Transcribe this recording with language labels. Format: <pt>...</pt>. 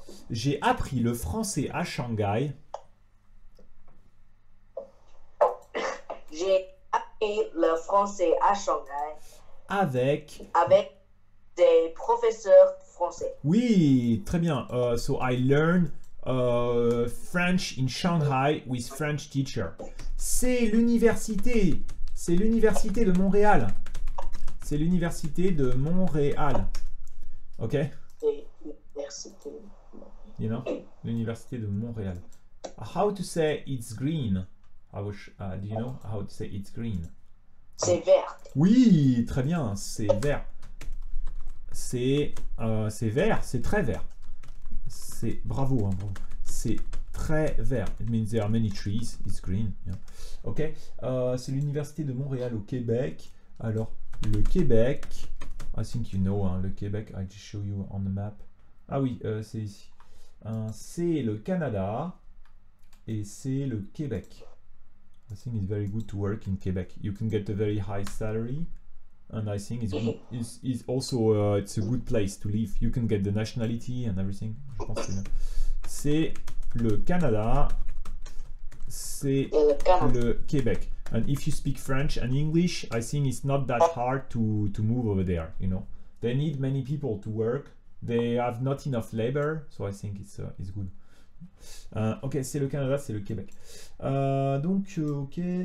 <fr>J'ai appris le français à Shanghai J'ai appris le français à Shanghai avec... avec des professeurs français. Oui, très bien.</fr> <en>So I learned French in Shanghai with French teacher.</en> <fr>C'est l'université de Montréal. C'est l'université de Montréal. Ok? C'est l'université.</fr> <en>You know?</en> <fr>L'université de Montréal.</fr> <en>How to say it's green? Do you know how to say it's green?</en> <fr>C'est vert. Oui, très bien, c'est vert. C'est vert, c'est très vert. C'est bravo, hein, bravo. C'est très vert.</fr> <en>It means there are many trees. It's green. Yeah. Ok.</en> <fr>C'est l'université de Montréal au Québec. Alors le Québec.</fr> <en>I think you know hein, le Québec. I just show you on the map.</en> <fr>Ah oui, c'est ici. C'est le Canada et c'est le Québec.</fr> <en>I think it's very good to work in Quebec. You can get a very high salary. And I think it's also it's a good place to live. You can get the nationality and everything.</en> <fr>Je pense que c'est le Canada, c'est le Québec.</fr> <en>And if you speak French and English, I think it's not that hard to move over there. You know, they need many people to work. They have not enough labor, so I think it's good.</en> <fr>Ok, c'est le Canada, c'est le Québec. Donc ok.</fr>